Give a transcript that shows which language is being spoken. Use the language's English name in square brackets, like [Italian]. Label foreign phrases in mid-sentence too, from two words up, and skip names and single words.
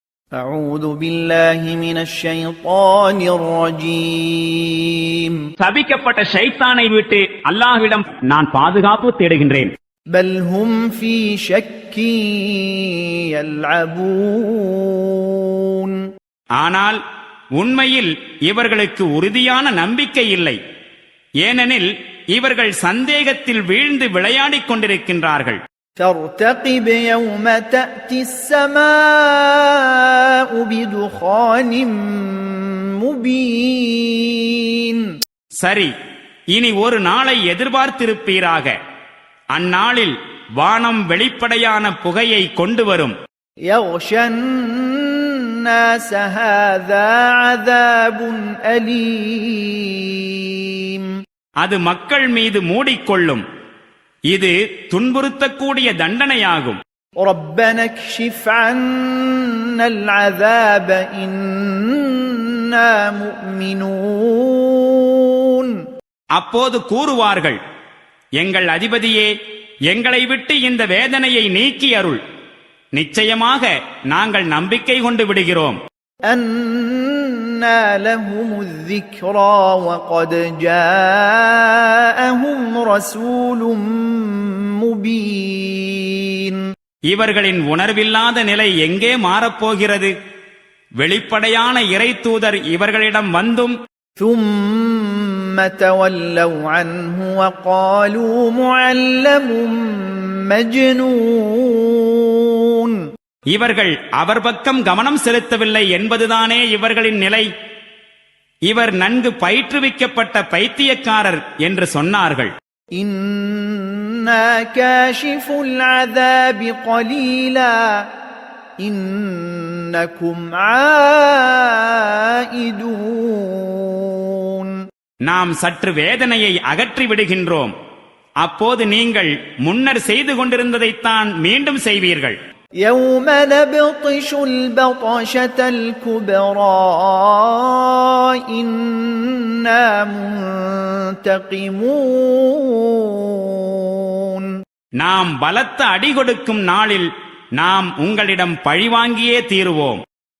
[Arabic] أعوذ بالله من الشيطان الرجيم [Tamil] சபிக்கப்பட்ட ஷைத்தானை விட்டு அல்லாஹ்விடம் நான் பாதுகாப்பு தேடுகின்றேன். [Arabic] بل هم في شك يلعبون [Tamil] ஆனால் உண்மையில் இவர்களுக்கு உறுதியான நம்பிக்கை இல்லை. ஏனெனில் இவர்கள் சந்தேகத்தில் வீழ்ந்து விளையாடிக் கொண்டிருக்கின்றார்கள். [Arabic] فارتقب يوم تأتي السماء بدخان مبين [Tamil] சரி, இனி ஒரு நாளை எதிர்பார்த்திருப்பீராக. அந்நாளில் வானம் வெளிப்படையான புகையை கொண்டு வரும். [Arabic] يغشى الناس هذا عذاب أليم [Tamil] அது மக்கள் மீது மூடிக்கொள்ளும். இது துன்புறுத்தக்கூடிய தண்டனையாகும். [Arabic] ربنا اكشف عنا العذاب إنا مؤمنون [Tamil] அப்போது கூறுவார்கள், எங்கள் அதிபதியே, எங்களை விட்டு இந்த வேதனையை நீக்கி அருள். நிச்சயமாக நாங்கள் நம்பிக்கை கொண்டு விடுகிறோம். [Arabic] أنى لهم الذكرى وقد جاءهم رسول مبين [Tamil] இவர்களின் உணர்வில்லாத நிலை எங்கே மாறப்போகிறது? வெளிப்படையான இறைத்தூதர் இவர்களிடம் வந்தும் [Arabic] ثم تولوا عنه وقالوا معلم مجنون [Tamil] இவர்கள் அவர் பக்கம் கவனம் செலுத்தவில்லை என்பதுதானே இவர்களின் நிலை. இவர் நன்கு பயிற்றுவிக்கப்பட்ட பைத்தியக்காரர் என்று சொன்னார்கள். [Arabic] إنا كاشف العذاب قليلا إنكم عائدون [Tamil] நாம் சற்று வேதனையை அகற்றி விடுகின்றோம். அப்போது நீங்கள் முன்னர் செய்து கொண்டிருந்ததைத்தான் மீண்டும் செய்வீர்கள். [Arabic] يوم نبطش البطشة الكبرى إنا منتقمون [Tamil] நாம் பலத்த அடி கொடுக்கும் நாளில் நாம் உங்களிடம் பழிவாங்கியே தீருவோம்.